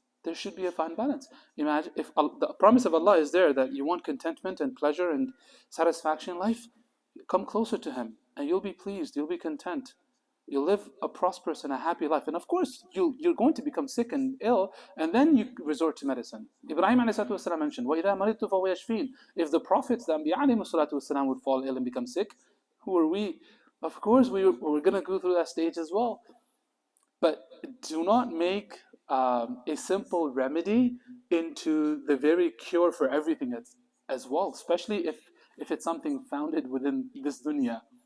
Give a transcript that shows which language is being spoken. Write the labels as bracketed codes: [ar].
[en] There should be a fine balance. Imagine if the promise of Allah is there that you want contentment and pleasure and satisfaction in life, come closer to Him and you'll be pleased, you'll be content. You'll live a prosperous and a happy life. And of course, you're going to become sick and ill, and then you resort to medicine. Ibrahim ﷺ mentioned, [ar] وَإِذَا مَرِضْتُ فَهُوَ يَشْفِينِ. [en] If the prophets, the Anbiya ﷺ would fall ill and become sick, who are we? Of course, we're going to go through that stage as well. But do not make a simple remedy into the very cure for everything as well, especially if it's something founded within this dunya.